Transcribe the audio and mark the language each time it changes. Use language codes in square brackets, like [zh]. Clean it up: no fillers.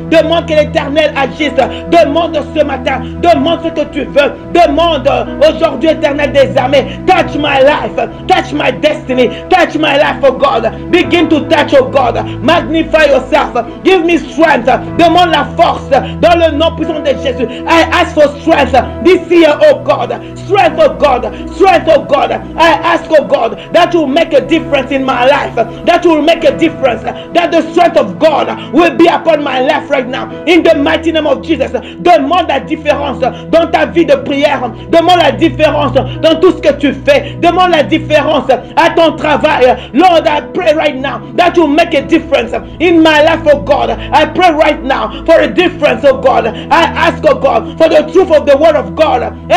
[fr] Demande que l'éternel agisse. Demande ce matin. Demande ce que tu veux. Demande aujourd'hui, éternel des armées. [en] Touch my life. Touch my destiny. Touch my life, oh God. Begin to touch, oh God. Magnify yourself. Give me strength. [fr] Demande la force dans le nom puissant de Jésus. [en] I ask for strength this year, oh God. Strength, oh God. Strength, oh God. I ask, oh God, that will make a difference in my life. That will make a difference. That the strength of God will be upon my life right now. In the mighty name of Jesus. [fr] Demande la différence dans ta vie de prière. Demande la différence dans tout ce que tu fais. Demande la différence à ton travail. [en] Lord, I pray right now that will make a difference in my life, oh God. I pray right now for a difference, oh God. I ask, oh God, for the truth of the word of God.